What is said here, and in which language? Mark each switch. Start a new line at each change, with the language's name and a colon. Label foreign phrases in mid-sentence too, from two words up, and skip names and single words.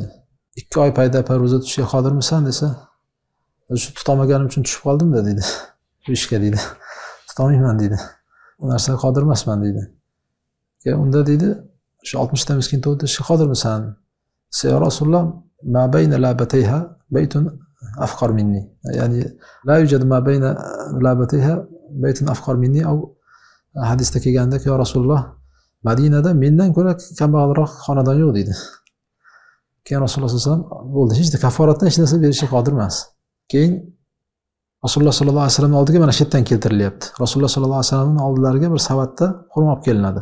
Uzbek: 2 oy payda ro'za tutishga qodirmisan desa, shu tutolmaganim uchun tushib qoldim-da deydi. Bu ishga deydi. Tutolmayman deydi. Bu narsaga qodir emasman deydi. Unda deydi, shu 60 ta miskin to'ydirishga qodirmisan?
Arabic: يا رسول الله, ما بين لابتيها بيت أفقر مني.
Uzbek: Ya'ni
Arabic: لا يوجد ما بين لابتيها بيت أفقر مني
Uzbek: au hadisda kelganda
Arabic: يا رسول الله,
Uzbek: Madinada mendan ko'ra kambag'alroq xonadon yo'q deydi. Keyin Rasululloh
Arabic: صلى الله عليه وسلم
Uzbek: bo'ldi, hech kaforatdan hech narsa berishga qodir emas. Keyin Rasululloh
Arabic: صلى الله عليه وسلم
Uzbek: oldiga mana shu yerdan keltirilyapti. Rasululloh
Arabic: صلى الله عليه وسلم
Uzbek: oldilariga bir savatda xurmo olib kelinadi.